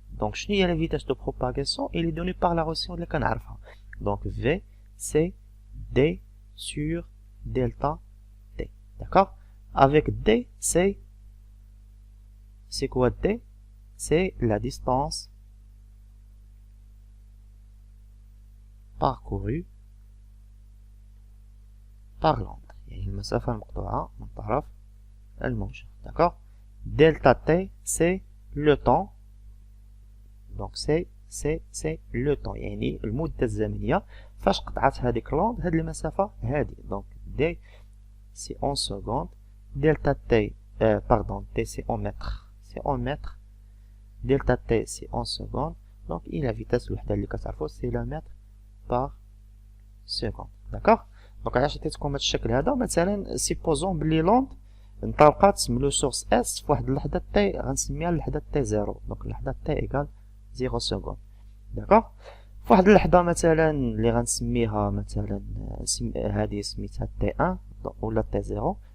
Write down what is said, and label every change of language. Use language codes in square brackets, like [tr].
[ar] دونك شنو هي لا فيتاس دو بروباغاسيون؟ اللي دوني بار لا روسيون اللي كنعرفها. [fr] دونك في سي دي sur delta t. d'accord avec d c'est quoi d? c'est la distance parcourue par l'onde [ar] يعني المسافة المقطوعة من طرف الموجة. [fr] d'accord delta t c'est le temps. donc c'est le temps [ar] يعني المدة الزمنية فاش قطعت هذيك لوند هاد المسافة هادي. [fr] donc d c'est en secondes. delta t pardon t c'est en mètres. delta t c'est en secondes. donc il la vitesse [ar] الوحدة اللي كتعرفو [fr] c'est le mètre par seconde. [ar] d'accord دونك علاش عطيتكم هاد الشكل هذا؟ مثلا سيبوزون بلي لوند انطلقات من لو سورس اس فواحد اللحظه تي غنسميها اللحظه تي زيرو. دونك اللحظه تي ايكال 0 سكوند. داكوغ فواحد اللحظه مثلا اللي غنسميها مثلا هذه سميتها تي 1 ولا تي زيرو.